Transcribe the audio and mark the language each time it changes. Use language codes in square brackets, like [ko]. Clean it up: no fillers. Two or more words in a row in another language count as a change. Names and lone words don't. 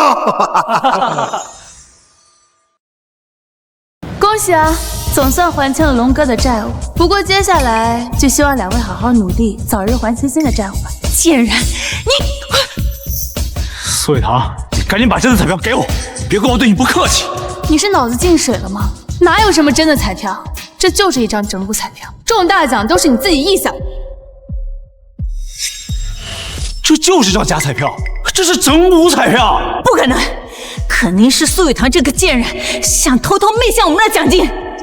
[zh] 恭喜啊，總算還清了龍哥的債務。不過接下來就希望2位好好努力，早日還清新的債務吧。賤人，你！蘇雨棠，你趕緊把真的彩票給我，別怪我對你不客氣。你是腦子進水了嗎？哪有什麼真的彩票，這就是一張整蠱彩票，中大獎都是你自己臆想。這就是張假彩票， 這是整蠱彩票！不可能，肯定是苏雨堂这个贱人想偷偷媚向我们的奖金。